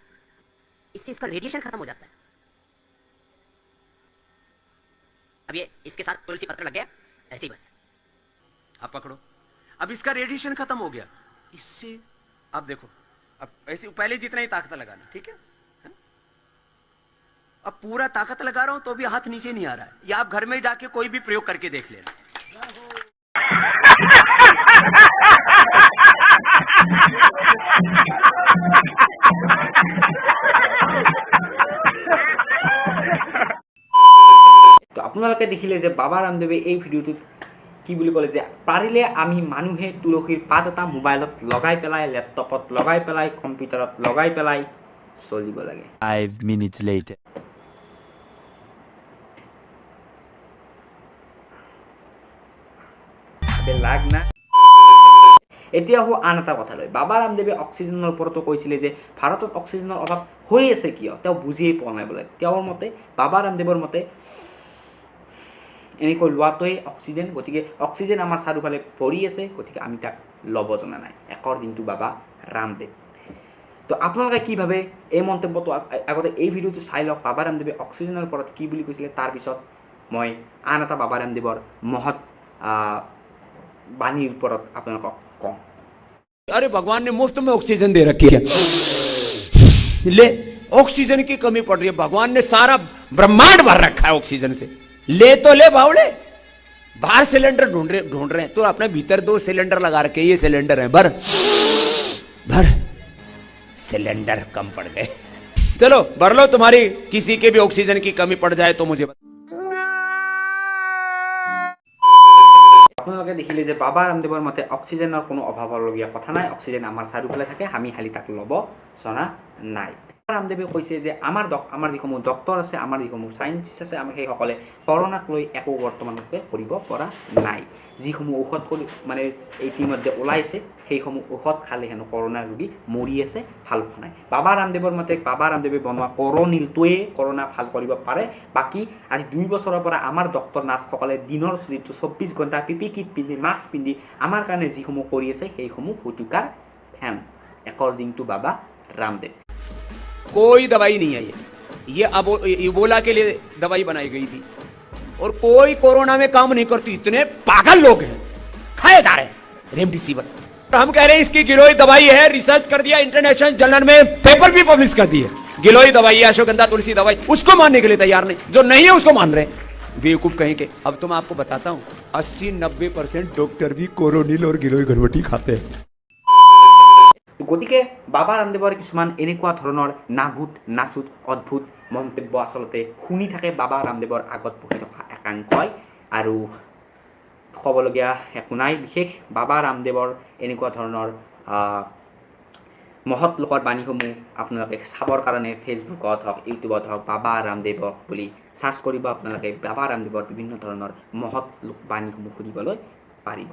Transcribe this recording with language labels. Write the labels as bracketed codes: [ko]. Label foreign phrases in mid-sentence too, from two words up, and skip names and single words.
[hi] इससे इसका रेडिएशन खत्म हो जाता है। अब ये इसके साथ तुलसी पत्र लग गया, ऐसे ही बस। अब पकड़ो, अब इसका रेडिएशन खत्म हो गया। इससे अब देखो, अब ऐसे पहले जितना ही ताकत लगाना, ठीक है। अब पूरा ताकत लगा रहा हूं तो भी हाथ नीचे नहीं आ रहा है। या आप घर में जाके कोई भी प्रयोग करके देख लेना। [as] তো আপোনালোকে দেখিলে যে বাবা ৰামদেৱে এই ভিডিঅ'টোত কি বুলি ক'লে যে পাৰিলে আমি মানুহে তুলসীৰ পাত এটা মোবাইলত লগাই পেলাই, লেপটপত লগাই পেলাই, কম্পিউটাৰত লগাই পেলাই চলিব লাগে। [en] 5 minutes later. লাগ না। [as] এতিয়া হো আন এটা কথা লৈ বাবা ৰামদেৱে অক্সিজেনৰ ওপৰতো কৈছিলে যে ভাৰতত অক্সিজেনৰ অভাৱ হৈ আছে কিয়, তেওঁ বুজিয়েই পোৱা নাই বোলে। তেওঁৰ মতে, বাবা ৰামদেৱৰ মতে, এনেকৈ লোৱাটোৱে অক্সিজেন, গতিকে অক্সিজেন আমাৰ চাৰিওফালে ভৰি আছে, গতিকে আমি তাক ল'ব জনা নাই। একৰদিনটো বাবা ৰামদেৱ। তো আপোনালোকে কি ভাবে এই মন্তব্যটো আগতে এই ভিডিঅ'টো চাই লওক, বাবা ৰামদেৱে অক্সিজেনৰ ওপৰত কি বুলি কৈছিলে। তাৰপিছত মই আন এটা বাবা ৰামদেৱৰ মহৎ বাণীৰ ওপৰত আপোনালোকক কওঁ। [hi] अरे भगवान ने मुफ्त में ऑक्सीजन दे रखी है, ले ऑक्सीजन की कमी पड़ रही है। भगवान ने सारा ब्रह्मांड भर रखा है ऑक्सीजन से, ले तो ले बावड़े। बाहर सिलेंडर ढूंढ रहे हैं, तो अपने भीतर 2 सिलेंडर लगा रखे, ये सिलेंडर है, भर सिलेंडर कम पड़ गए। चलो भर लो, तुम्हारी किसी के भी ऑक्सीजन की कमी पड़ जाए तो मुझे। [as] আপোনালোকে দেখিলে যে বাবা ৰামদেৱৰ মতে অক্সিজেনৰ কোনো অভাৱলগীয়া কথা নাই, অক্সিজেন আমাৰ চাৰিওফালে থাকে, আমি খালি তাক ল'ব জনা নাই। ৰামদেৱে কৈছে যে আমাৰ যিসমূহ ডক্টৰ আছে, আমাৰ যিসমূহ চাইণ্টিষ্ট আছে, আমি সেইসকলে কৰোণাক লৈ একো বৰ্তমানলৈকে কৰিব পৰা নাই। যিসমূহ ঔষধ মানে ইতিমধ্যে ওলাইছে, সেইসমূহ ঔষধ খালে হেনো কৰোণা ৰোগী মৰি আছে, ভাল হোৱা নাই। বাবা ৰামদেৱৰ মতে বাবা ৰামদেৱে বনোৱা কৰোনিলটোৱে কৰোণা ভাল কৰিব পাৰে। বাকী আজি 2 বছৰৰ পৰা আমাৰ ডক্টৰ নাৰ্ছসকলে দিনৰ 24 ঘণ্টা [en] PPE kit [as] পিন্ধি, মাস্ক পিন্ধি আমাৰ কাৰণে যিসমূহ কৰি আছে, সেইসমূহ ফুটুকাৰ ফেন। একৰদিনটো বাবা ৰামদেৱ। [hi] कोई दवाई नहीं है, ये इबोला के लिए दवाई बनाई गई थी, और कोई कोरोना में काम नहीं करती। इतने पागल लोग हैं, खाए जा रहे हैं रेमडेसिविर। हम कह रहे हैं इसकी गिलोय दवाई है, रिसर्च कर दिया, [en] international journal [hi] में पेपर भी पब्लिश कर दिए। गिलोय दवाई है, अश्वगंधा तुलसी दवाई, उसको मानने के लिए तैयार नहीं। जो नहीं है उसको मान रहे हैं। बेवकूफ कहीं के। अब तो मैं आपको बताता हूँ 80-90% डॉक्टर भी कोरोनिल और गिलोय घरबटी खाते हैं। [as] গতিকে বাবা ৰামদেৱৰ কিছুমান এনেকুৱা ধৰণৰ নাভূত নাচুত অদ্ভুত মন্তব্য আচলতে শুনি থাকে বাবা ৰামদেৱৰ আগত বহি থকা একাংশই, আৰু ক'বলগীয়া একো নাই বিশেষ। বাবা ৰামদেৱৰ এনেকুৱা ধৰণৰ মহৎ লোকৰ বাণীসমূহ আপোনালোকে চাবৰ কাৰণে ফেচবুকত হওক ইউটিউবত হওক বাবা ৰামদেৱক বুলি চাৰ্চ কৰিব, আপোনালোকে বাবা ৰামদেৱৰ বিভিন্ন ধৰণৰ মহৎ বাণীসমূহ শুনিবলৈ পাৰিব।